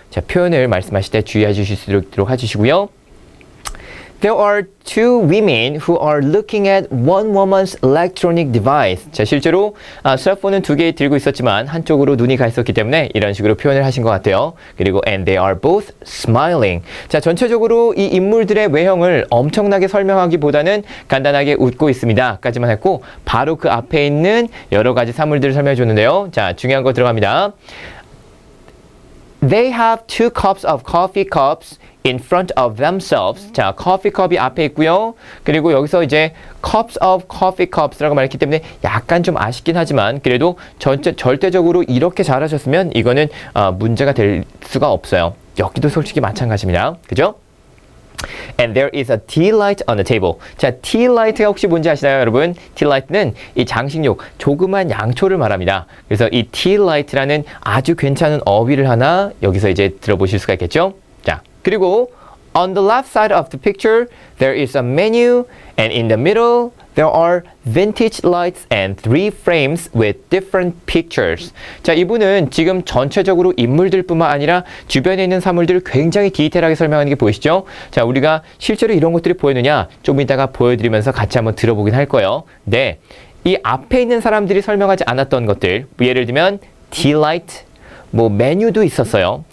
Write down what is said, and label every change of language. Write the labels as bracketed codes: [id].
[ko] 자, 표현을 말씀하실 때 주의해 주실 수 있도록 해주시고요. [en] There are 2 women who are looking at one woman's electronic device. [ko] 자, 실제로 셀폰은 2개 들고 있었지만 한쪽으로 눈이 가 있었기 때문에 이런 식으로 표현을 하신 것 같아요. 그리고 [en] and they are both smiling. [ko] 자, 전체적으로 이 인물들의 외형을 엄청나게 설명하기보다는 간단하게 웃고 있습니다. 까지만 했고 바로 그 앞에 있는 여러 가지 사물들을 설명해 줬는데요. 자, 중요한 거 들어갑니다. [en] They have 2 cups of coffee cups in front of themselves. [ko] 자, 커피 컵이 앞에 있고요. 그리고 여기서 이제 [en] cups of coffee cups [ko] 라고 말했기 때문에 약간 좀 아쉽긴 하지만 그래도 절대적으로 이렇게 잘하셨으면 이거는 문제가 될 수가 없어요. 여기도 솔직히 마찬가지입니다. 그죠? [en] And there is a tea light on the table. [ko] 자, tea light가 혹시 뭔지 아시나요, 여러분? tea light는 이 장식용, 조그만 양초를 말합니다. 그래서 이 tea light라는 아주 괜찮은 어휘를 하나 여기서 이제 들어보실 수가 있겠죠? 자, 그리고 [en] on the left side of the picture, there is a menu, and in the middle, there are vintage lights and 3 frames with different pictures. [ko] 자, 이분은 지금 전체적으로 인물들뿐만 아니라 주변에 있는 사물들을 굉장히 디테일하게 설명하는 게 보이시죠? 자, 우리가 실제로 이런 것들이 보이느냐 좀 이따가 보여드리면서 같이 한번 들어보긴 할 거예요. 네, 이 앞에 있는 사람들이 설명하지 않았던 것들, 예를 들면 tea light, 뭐 메뉴도 있었어요.